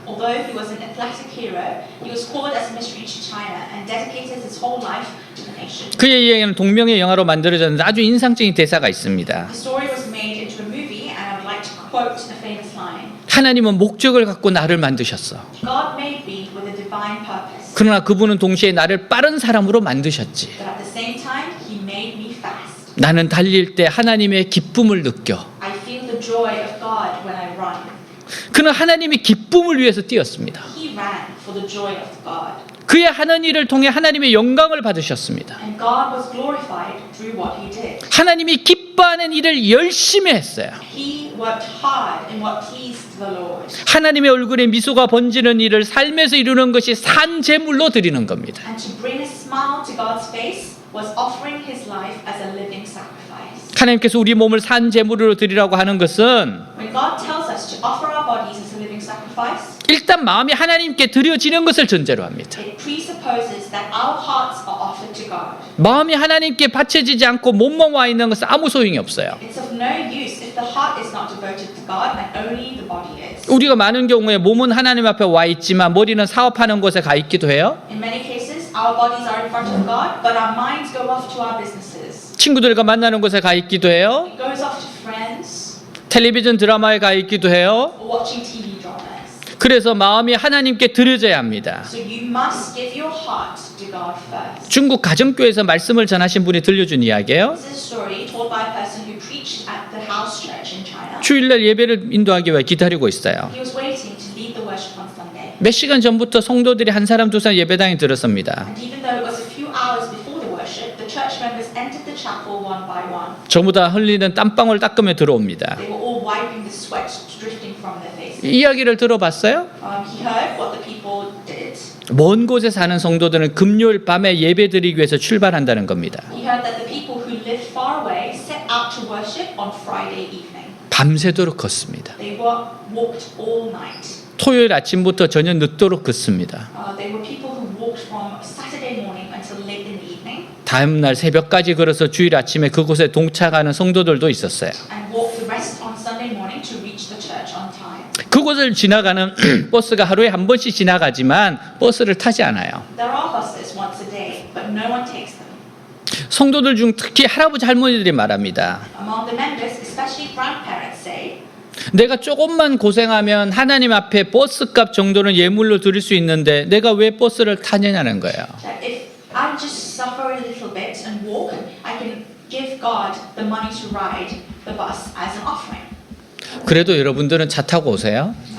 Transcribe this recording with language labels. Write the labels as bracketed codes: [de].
[en] Although he was an athletic hero, he was called as a missionary to China and dedicated his whole life to the nation. [ko] 그의 이야기는 동명의 영화로 만들어졌는데 아주 인상적인 대사가 있습니다. [en] The story was made into a movie, and I would like to quote a famous line. [ko] 하나님은 목적을 갖고 나를 만드셨어. [en] God made me with a divine purpose, [ko] 그러나 그분은 동시에 나를 빠른 사람으로 만드셨지. [en] but at the same time, he made me fast. [ko] 나는 달릴 때 하나님의 기쁨을 느껴. [en] I feel the joy of God when I run. [ko] 그는 하나님의 기쁨을 위해서 뛰었습니다. [en] He ran for the joy of God. [ko] 그의 하는 일을 통해 하나님의 영광을 받으셨습니다. [en] And God was glorified through what he did. [ko] 하나님이 기뻐하는 일을 열심히 했어요. [en] He worked hard in what pleased the Lord. [ko] 하나님의 얼굴에 미소가 번지는 일을 삶에서 이루는 것이 산 제물로 드리는 겁니다. [en] And to bring a smile to God's face was offering his life as a living sacrifice. [ko] 하나님께서 우리 몸을 산 제물로 드리라고 하는 것은 [en] When God tells us to offer our bodies as a living sacrifice, [ko] 일단 마음이 하나님께 드려지는 것을 전제로 합니다. [en] it presupposes that our hearts are offered to God. [ko] 마음이 하나님께 바쳐지지 않고 몸만 와 있는 것은 아무 소용이 없어요. [en] It's of no use if the heart is not devoted to God and only the body is. [ko] 우리가 많은 경우에 몸은 하나님 앞에 와 있지만 머리는 사업하는 곳에 가 있기도 해요. [en] In many cases, our bodies are in front of God, but our minds go off to our businesses. [ko] 친구들과 만나는 곳에 가 있기도 해요. [en] It goes off to friends [ko] 텔레비전 드라마에 가 있기도 해요. [en] or watching TV dramas. [ko] 그래서 마음이 하나님께 드려져야 합니다. [en] So you must give your heart to God first. [ko] 중국 가정교회에서 말씀을 전하신 분이 들려준 이야기예요. [en] This is a story told by a person who preached at the house church in China. [ko] 주일날 예배를 인도하기 위해 기다리고 있어요. [en] He was waiting to lead the worship on Sunday. [ko] 몇 시간 전부터 성도들이 한 사람 두 사람 예배당에 들었습니다. [en] And even though it was a few hours before the worship, the church members entered the chapel one by one. [ko] 전부 다 흘리는 땀방울 닦으며 들어옵니다. [en] They were all wiping the sweat drifting from their faces. [ko] 이야기를 들어봤어요? [en] He heard what the people did. [ko] 먼 곳에 사는 성도들은 금요일 밤에 예배드리기 위해서 출발한다는 겁니다. [en] He heard that the people who lived far away set out to worship on Friday evening. [ko] 밤새도록 걷습니다. [en] They walked all night. [ko] 토요일 아침부터 저녁 늦도록 걷습니다. [en] They were people who walked from Saturday morning until late in the evening [ko] 다음날 새벽까지 걸어서 주일 아침에 그곳에 동착하는 성도들도 있었어요. [en] and walked the rest on Sunday morning to reach the church on time. [ko] 그곳을 지나가는 버스가 하루에 한 번씩 지나가지만 버스를 타지 않아요. [en] There are buses once a day, but no one takes them. [ko] 성도들 중 특히 할아버지 할머니들이 말합니다. [en] Among the members, especially grandparents, say, [ko] 내가 조금만 고생하면 하나님 앞에 버스값 정도는 예물로 드릴 수 있는데 내가 왜 버스를 타냐는 거예요. [en] that if I just suffer a little bit and walk, I can give God the money to ride the bus as an offering. [ko] 그래도 여러분들은 차 타고 오세요.